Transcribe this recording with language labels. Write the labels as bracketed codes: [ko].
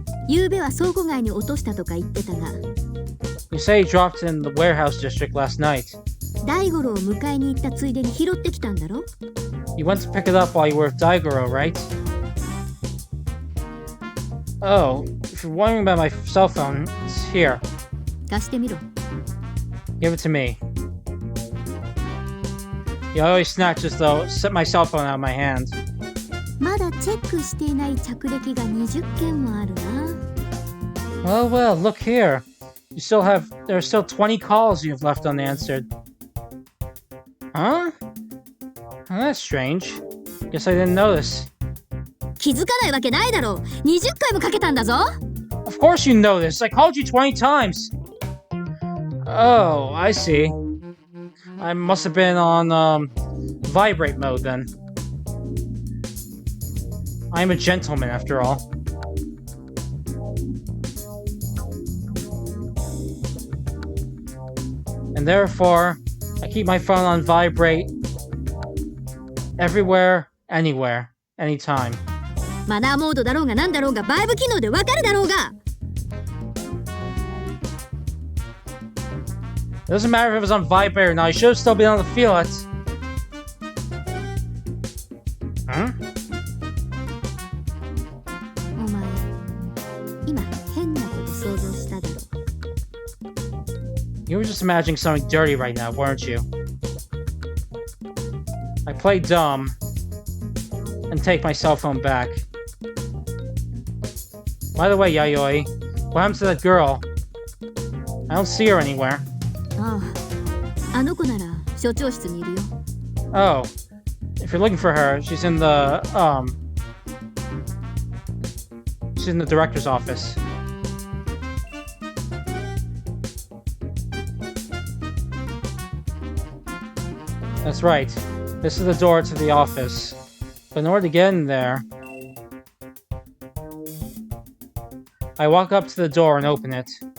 [ja] 昨べは倉庫街に落としたとか言ってたが、 [en] You say you dropped it in the warehouse district last night. [ja] 大五郎を迎えに行ったついでに拾ってきたんだろ? [en] You went to pick it up while you were with Daigoro, right? Oh, if you're wondering about my cell phone, it's here. [ja] 貸してみろ. [en] Give it to me. You always snatch as though set my cell phone out of my hand. [ja] まだチェックしていない着歴が20件もあるな. [en] Well, look here. There are still 20 calls you have left unanswered. Huh? Oh, that's strange. Guess I didn't notice. [ja] 気づかないわけないだろう。 20回もかけたんだぞ。 [en] Of course you know this. I called you 20 times. Oh, I see. I must have been on, vibrate mode then. I'm a gentleman after all. And therefore, I keep my phone on vibrate everywhere, anywhere, anytime. [ja] マナーモードだろうがなんだろうがバイブ機能でわかるだろうが。 [en] It doesn't matter if it was on vibrate or not. I should have still been able to feel it. Huh? [ja] お前、今変なこと想像しただろ。 [en] You were just imagining something dirty right now, weren't you? I play dumb and take my cell phone back. By the way, Yayoi, what happened to that girl? I don't see her anywhere. [ja] ああ、あの子なら所長室にいるよ。 [en] Oh, if you're looking for her, she's in the director's office. That's right. This is the door to the office. But in order to get in there, I walk up to the door and open it.